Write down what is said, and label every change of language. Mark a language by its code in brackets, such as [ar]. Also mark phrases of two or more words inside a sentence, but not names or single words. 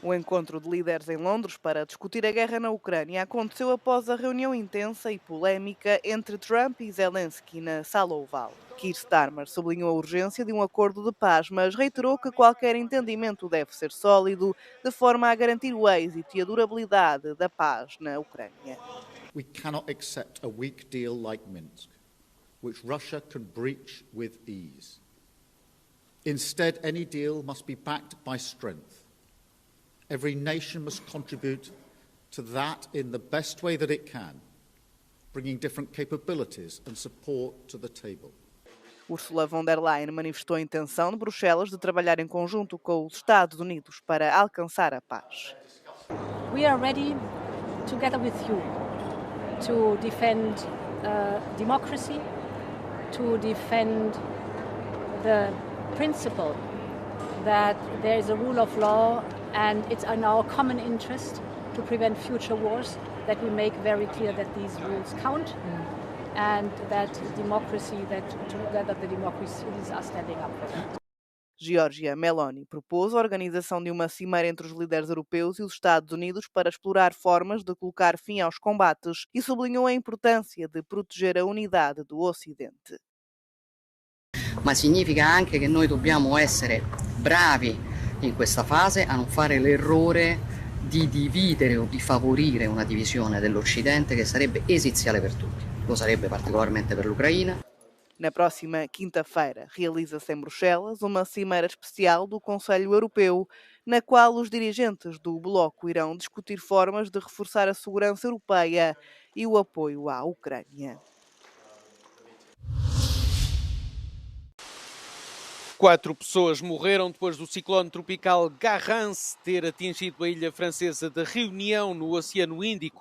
[pt] O encontro de líderes em Londres para discutir a guerra na Ucrânia aconteceu após a reunião intensa e polémica entre Trump e Zelensky na Sala Oval. Keir Starmer sublinhou a urgência de um acordo de paz, mas reiterou que qualquer entendimento deve ser sólido, de forma a garantir o êxito e a durabilidade da paz na Ucrânia. [en] We cannot accept a weak deal like Minsk, which Russia can breach with ease. Instead, any deal must be backed by strength. Every nation must contribute to that in the best way that it can, bringing different capabilities and support to the table. [pt] Ursula von der Leyen manifestou a intenção de Bruxelas de trabalhar em conjunto com os Estados Unidos para alcançar a paz. [en] We are ready, together with you, to defend democracy, to defend the principle that there is a rule of law And it's in our common interest to prevent future wars that we make very clear that these rules count and that democracy, that together the democracies are standing up for that. [pt] Giorgia Meloni propôs a organização de uma cimeira entre os líderes europeus e os Estados Unidos para explorar formas de colocar fim aos combates e sublinhou a importância de proteger a unidade do Ocidente. [it] Ma significa anche che noi dobbiamo essere bravi in questa fase a non fare l'errore di dividere o di favorire una divisione dell'Occidente che sarebbe esiziale per tutti. Lo sarebbe particolarmente per l'Ucraina. [pt] Na próxima quinta-feira, realiza-se em Bruxelas uma cimeira especial do Conselho Europeu, na qual os dirigentes do bloco irão discutir formas de reforçar a segurança europeia e o apoio à Ucrânia. 4 pessoas morreram depois do ciclone tropical Garance ter atingido a ilha francesa de Réunion, no Oceano Índico.